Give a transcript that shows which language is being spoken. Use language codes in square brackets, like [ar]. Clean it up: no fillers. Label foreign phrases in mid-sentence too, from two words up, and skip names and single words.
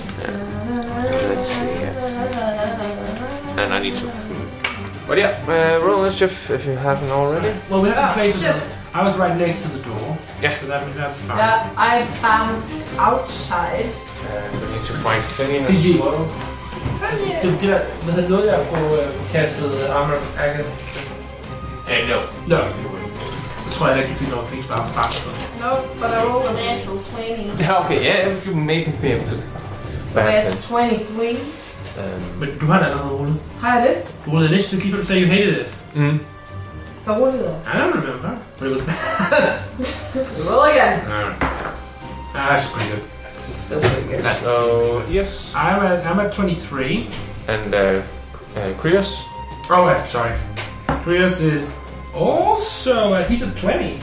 [en] Let's see here. And I need to. But yeah, roll mischief if you haven't already. Well, we have to place ourselves. I was right next to the door. Yeah. So that's fine. Yeah, I bounced outside. We need to find Finian as Fiji. well. [da] Men der nåede jeg at få kastet [en] armor agate? No. No. [da] Så tror jeg ikke, du fik noget fint bare på. [en] No, but I rolled a natural 20. Okay, yeah, you maybe be able to. So that's 23. [da] Men du har da allerede rullet. Har jeg det? Du rullede initiative, [en] people say you hated it. Mm. [da] Hvad rullede jeg? [en] I don't remember, but it was bad. Roll again. That's pretty good. It's still pretty good. So, yes. I'm at 23. And Krios? Oh, wait, sorry. Krios is also he's at 20.